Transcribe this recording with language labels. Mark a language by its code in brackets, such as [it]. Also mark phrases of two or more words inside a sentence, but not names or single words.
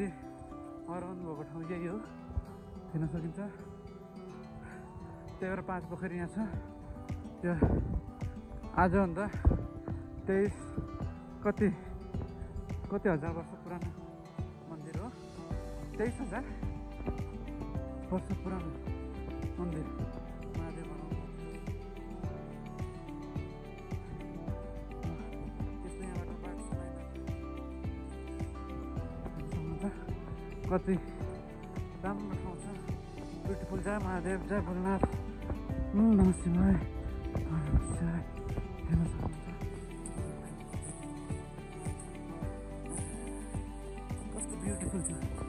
[ne] हराउनु भएको ठाउँ यही हो हेर्न सकिन्छ त्यही भएर 5 पोखरी यहाँ छ त्यो आजभन्दा 23 कति हजार वर्ष पुरानो मन्दिर हो 23,000 वर्ष पुरानो मन्दिर महादेव कति राम्रो ठाउँ छ ब्युटिफुल जय महादेव जय भोलेनाथ [sa] नमः शिवाय नमः शिवाय [ne] हेर्न सक्नुहुन्छ कस्तो ब्युटिफुल छ